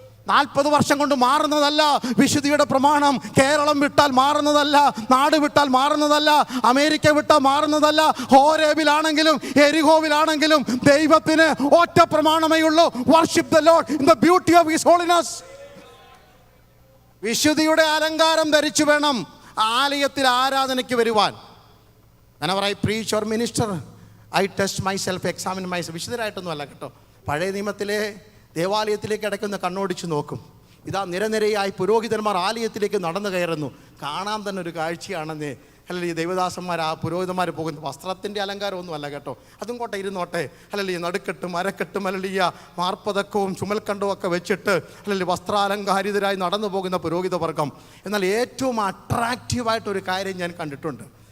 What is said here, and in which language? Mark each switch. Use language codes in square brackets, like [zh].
[ml] 40 വർഷം കൊണ്ട് മാറുന്നതല്ല വിശുദ്ധിയുടെ പ്രമാണം. കേരളം വിട്ടാൽ മാറുന്നതല്ല, നാട് വിട്ടാൽ മാറുന്നതല്ല, അമേരിക്ക വിട്ടാൽ മാറുന്നതല്ല. ഹോരേബിലാണെങ്കിലും യെരിഹോവിലാണെങ്കിലും ദൈവത്തിന് ഒറ്റ പ്രമാണമേ ഉള്ളൂ. [en] Worship the Lord in the beauty of his holiness. [ml] വിശുദ്ധിയുടെ അലങ്കാരം ധരിച്ചു വേണം ആലയത്തിൽ ആരാധനയ്ക്ക് വരുവാൻ. [en] whenever I preach or minister, I test myself, examine myself. [ml] വിശുദ്ധരായിട്ടൊന്നും അല്ല കേട്ടോ. പഴയ നിയമത്തിലെ ദേവാലയത്തിലേക്ക് ഇടയ്ക്കൊന്ന് കണ്ണോടിച്ച് നോക്കും. ഇതാ നിരനിരയായി പുരോഹിതന്മാർ ആലയത്തിലേക്ക് നടന്നു കയറുന്നു. കാണാൻ തന്നെ ഒരു കാഴ്ചയാണെന്നേ. അല്ലെങ്കിൽ ഈ ദേവദാസന്മാർ, ആ പുരോഹിതന്മാർ പോകുന്നു. വസ്ത്രത്തിൻ്റെ അലങ്കാരമൊന്നും അല്ല കേട്ടോ. അതും കോട്ടെ ഇരുന്നോട്ടെ. അല്ലെങ്കിൽ നടുക്കെട്ടും അരക്കെട്ടും അല്ലെങ്കിൽ മാർപ്പതക്കവും ചുമൽക്കണ്ടവും ഒക്കെ വെച്ചിട്ട് അല്ലെങ്കിൽ വസ്ത്രാലങ്കാരിതരായി നടന്നു പോകുന്ന പുരോഹിത വർഗം. എന്നാൽ ഏറ്റവും അട്രാക്റ്റീവായിട്ടൊരു കാര്യം ഞാൻ കണ്ടിട്ടുണ്ട്.